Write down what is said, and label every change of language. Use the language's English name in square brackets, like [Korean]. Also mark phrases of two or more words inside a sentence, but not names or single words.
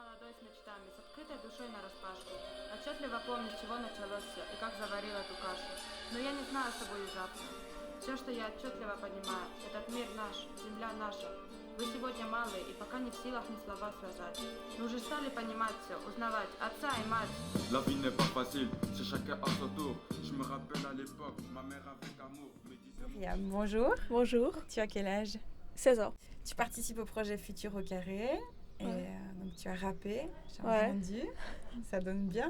[Russian] с мечтами, с открытой душой нараспашку. Отчетливо помню, с чего началось все и как заварил эту кашу. Но я не знаю, что будет завтра. Все, что я отчетливо понимаю, этот мир наш, земля наша. Вы сегодня малые и пока не в силах ни слова связать. Но уже стали понимать все, узнавать отца и мать. [French] La vie n'est pas facile, c'est chacun à son tour. Je me rappelle à l'époque, ma mère avec amour me disait... Myriam, bonjour. Bonjour, Tu as quel âge? 16 ans. Tu participes au projet Futur au carré. Et donc tu as rappé, j'ai Ouais. entendu. Ça donne bien.